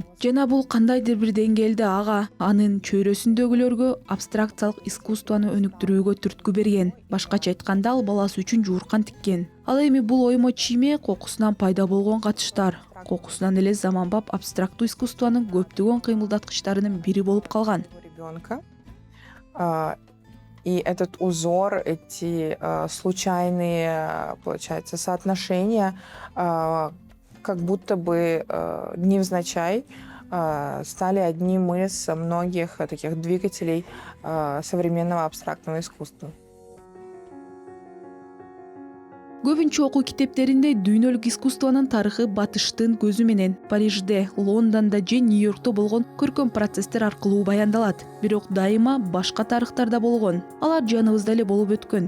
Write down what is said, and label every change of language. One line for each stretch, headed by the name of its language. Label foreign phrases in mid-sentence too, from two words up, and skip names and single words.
Kyrgyz: Жана бул кандайдыр бир деңгээлде ага анын чөйрөсүндөгүлөргө абстракциялык искусствону өнүктүрүүгө түрткү берген. Башкача айтканда, ал баласы үчүн жууркан тиккен. Ал эми бул оймо чийме кокусунан пайда болгон катыштар, кокусунан эле заманбап абстрактуу искусствонун көптөгөн кыймылдаткычтарынын бири болуп калган.
Russian: Ребенка. И этот узор, эти случайные, получается, соотношения, как будто бы невзначай стали одним из многих таких двигателей современного абстрактного искусства.
Kyrgyz: Көбүнчө окуу китептеринде дүйнөлүк искусствонун тарыхы батыштын көзү менен Парижде, Лондондо же Нью-Йоркто болгон көркөм процесстер аркылуу баяндалат. Бирок дайыма башка тарыхтарда болгон. Алар жаныбызда эле болуп өткөн.